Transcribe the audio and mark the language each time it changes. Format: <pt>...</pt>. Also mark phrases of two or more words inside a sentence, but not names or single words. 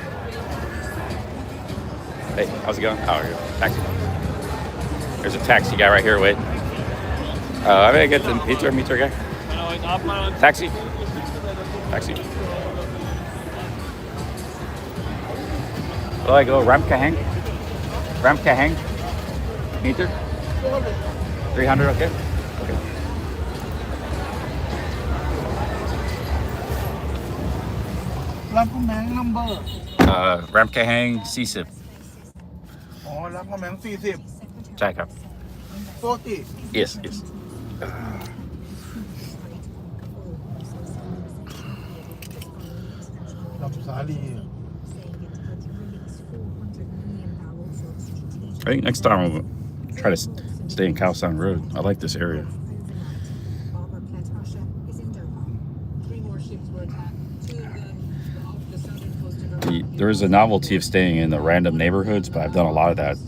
<en>Hey, how's it going? Oh, here you go. Taxi. There's a taxi guy right here, wait. I'm gonna get the meter guy. Taxi. Taxi. Where do I go? Ram Kahang? Ram Kahang? Meter? 300, okay? Okay. Ram Kahang number. Ram Kahang 40.</en> <th>อ๋อรับกำแพง40 ใช่ครับ 40</th> <en>Yes. ลำสาลี I think next time I'll try to stay in Khao San Road. I like this area. There is a novelty of staying in the random neighborhoods, but I've done a lot of that.</en>